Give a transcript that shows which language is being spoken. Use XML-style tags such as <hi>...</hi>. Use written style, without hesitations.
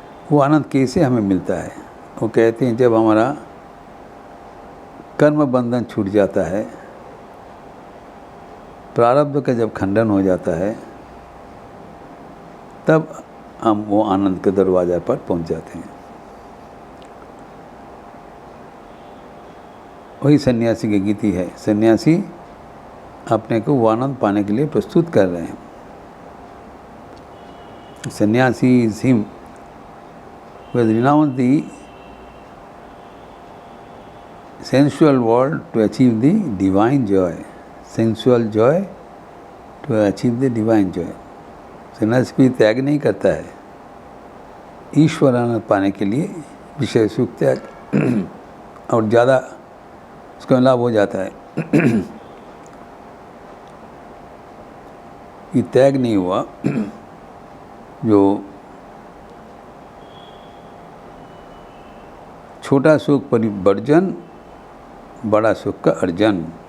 <hi>वो आनंद कैसे हमें मिलता है? वो कहते हैं जब हमारा कर्म बंधन छूट जाता है, प्रारब्ध का जब खंडन हो जाता है, तब हम वो आनंद के दरवाजा पर पहुंच जाते हैं। वही सन्यासी की गीति है। सन्यासी अपने को वो आनंद पाने के लिए प्रस्तुत कर रहे हैं।</hi> <en>Sannyasi is him who has renounced the sensual world to achieve the divine joy, sensual joy to achieve the divine joy।</en> <hi>सन्यासी कोई त्याग नहीं करता है ईश्वर आनंद पाने के लिए, विषय सुख त्याग और ज़्यादा उसका लाभ हो जाता है। ये त्याग नहीं हुआ जो छोटा सुख परिवर्जन, बड़ा सुख का अर्जन।</hi>